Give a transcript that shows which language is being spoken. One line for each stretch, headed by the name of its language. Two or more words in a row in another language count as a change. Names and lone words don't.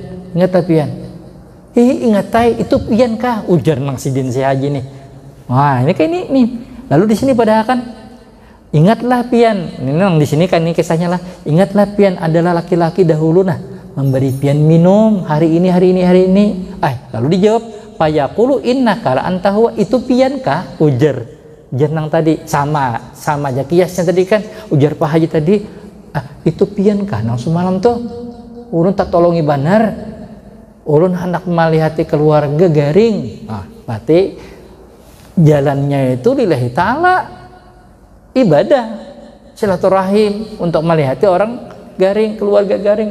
Banjar: Ingat pian, ingat itu pian kah ujar nang sidin si Haji nih. Wah ini kayak ini. Lalu di sini padahal kan ingatlah pian, ini nang di sini kan ini kisahnya lah. Ingatlah pian adalah laki-laki dahulu memberi pian minum hari ini. Lalu dijawab
Arabic: فيقول إنك لأنت هو,
Banjar: itu pian kah? Ujar jenang tadi sama aja kiasnya tadi kan. Ujar Pak Haji tadi, itu pian kah nang semalam tuh ulun tak tolongi banar, ulun hendak melihati keluarga garing. Berarti jalannya itu
Arabic: لله تعالى,
Banjar: ibadah silaturahim untuk melihati orang garing, keluarga garing.